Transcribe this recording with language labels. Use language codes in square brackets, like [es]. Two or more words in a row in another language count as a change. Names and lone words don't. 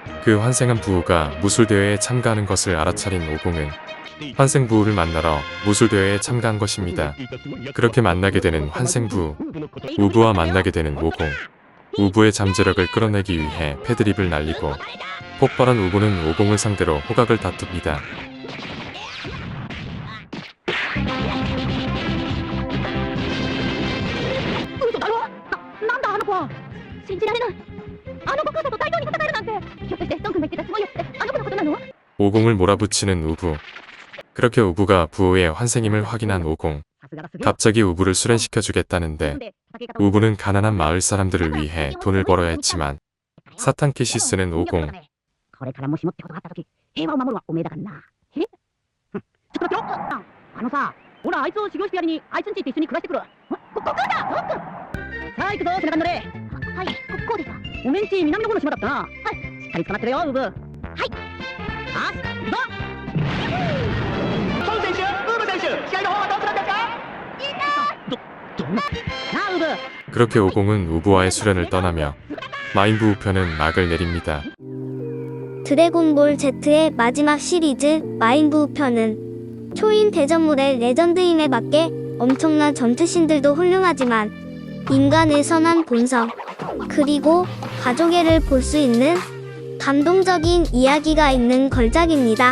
[ko] 그 환생한 부우가 무술대회에 참가하는 것을 알아차린 오공은 환생 부우를 만나러 무술대회에 참가한 것입니다. 그렇게 만나게 되는 환생 부우, 우부와 만나게 되는 오공. 우부의 잠재력을 끌어내기 위해 패드립을 날리고 폭발한 우부는 오공을 상대로 호각을 다툽니다. [ja] 嘘だろなんだあの子は信じられないあの悟空さんと対等に戦えるなんてひょっとしてドン君が言ってたすごいやつってあの子のことなの [ko] 오공을 몰아붙이는 우부. 그렇게 우부가 부우의 환생임을 확인한 오공. [ja] さすがだすげえ [ko] 갑자기 우부를 수련시켜 주겠다는데 우부는 가난한 마을 사람들을 위해 돈을 벌어야 했지만 사탄케시스는 오공. [ja] これからもしもってことがあった時平和を守るはおめえだからなえちょっと待ってよあのさほらあいつを修行してやりにあいつんち行って一緒に暮らしてくるここださあ行くぞ背中に乗れはいこうですかおめんち南の方の島だったなはいしっかり捕まってるよウブはいあっ行くぞ孫選手ウーム選手試合の方はどうするんですかどんななあウブ [ko] 그렇게 오공은 우부와의 수련을 떠나며 마인부 우편은 막을 내립니다. 드래곤볼 Z의 마지막 시리즈 마인부 편은 초인 대전물의 레전드임에 맞게 엄청난 전투신들도 훌륭하지만 인간의 선한 본성 그리고 가족애를 볼 수 있는 감동적인 이야기가 있는 걸작입니다.